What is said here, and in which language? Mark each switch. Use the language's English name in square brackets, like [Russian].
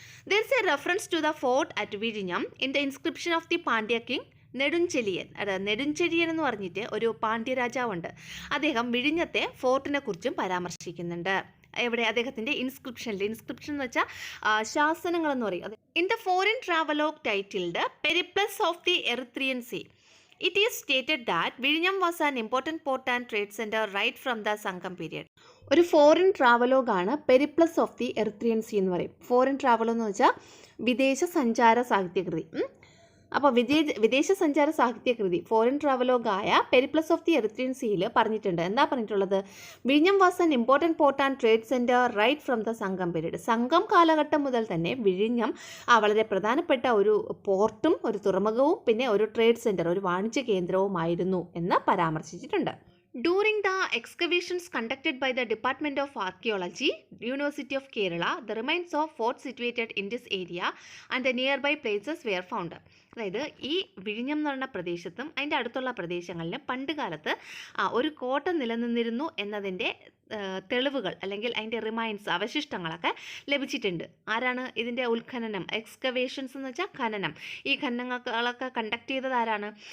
[English] There is a reference to the fort at Vizhinjam in the inscription of the Pandya king Nedunchezhiyan. [Malayalam] നെടുഞ്ചെലിയൻ എന്ന് പറഞ്ഞിട്ട് ഒരു പാണ്ഡ്യ രാജാവുണ്ട്. അദ്ദേഹം വിഴിഞ്ഞത്തെ ഫോർട്ടിനെ കുറിച്ചും പരാമർശിക്കുന്നുണ്ട്. എവിടെ? അദ്ദേഹത്തിൻ്റെ ഇൻസ്ക്രിപ്ഷൻ എന്ന് വെച്ചാൽ ശാസനങ്ങൾ എന്ന് പറയും. [English] In the foreign travelogue titled Periplus of the Erythraean Sea it is stated that Vizhinjam was an important port and trade center right from the Sangam period. [Malayalam] ഒരു foreign ട്രാവലോഗാണ് Periplus of the Erythraean see എന്ന് പറയും. Foreign ട്രാവലോ എന്ന് വെച്ചാൽ വിദേശ സഞ്ചാര സാഹിത്യകൃതി. അപ്പോൾ വിദേശ സഞ്ചാര സാഹിത്യകൃതി foreign ട്രാവലോഗായ Periplus of the Erythraean സീയിൽ പറഞ്ഞിട്ടുണ്ട്. എന്താ പറഞ്ഞിട്ടുള്ളത്? [English] വിഴിഞ്ഞം was an important port and trade centre right from the സംഘം period. [Malayalam] സംഘം കാലഘട്ടം മുതൽ തന്നെ വിഴിഞ്ഞം വളരെ പ്രധാനപ്പെട്ട ഒരു പോർട്ടും ഒരു തുറമുഖവും പിന്നെ ഒരു ട്രേഡ് സെൻറ്റർ, ഒരു വാണിജ്യ കേന്ദ്രവുമായിരുന്നു എന്ന് പരാമർശിച്ചിട്ടുണ്ട്. [English] During the excavations conducted by the Department of Archaeology, University of Kerala, the remains of forts situated in this area and the nearby places were found. [Malayalam] അതായത് ഈ വിഴിഞ്ഞം എന്ന് പറയുന്ന പ്രദേശത്തും അതിൻ്റെ അടുത്തുള്ള പ്രദേശങ്ങളിലും പണ്ട് കാലത്ത് ഒരു കോട്ട നിലനിന്നിരുന്നു എന്നതിൻ്റെ തെളിവുകൾ അല്ലെങ്കിൽ അതിൻ്റെ റിമൈൻസ്, അവശിഷ്ടങ്ങളൊക്കെ ലഭിച്ചിട്ടുണ്ട്. ആരാണ് ഇതിൻ്റെ ഉത്ഖനനം? എക്സ്കവേഷൻസ് എന്ന് വെച്ചാൽ ഖനനം. ഈ ഖനനങ്ങളൊക്കെ കണ്ടക്ട് ചെയ്തത് ആരാണ്?